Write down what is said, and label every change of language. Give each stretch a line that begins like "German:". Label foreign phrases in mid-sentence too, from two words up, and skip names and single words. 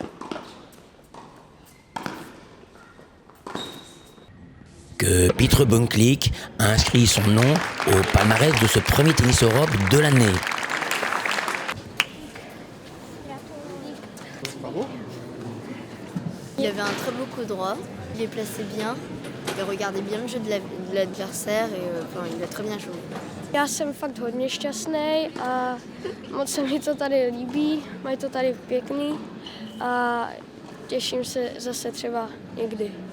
French: que Petreux Brunklik inscrit son nom au palmarès de ce premier tennis Europe de l'année. Il avait un très beau coup droit, il est placé bien, il regardait bien le jeu de l'adversaire et il a très bien joué.
Czech: Já jsem fakt hodně šťastný a moc se mi to tady líbí, mají to tady pěkný a těším se zase třeba někdy.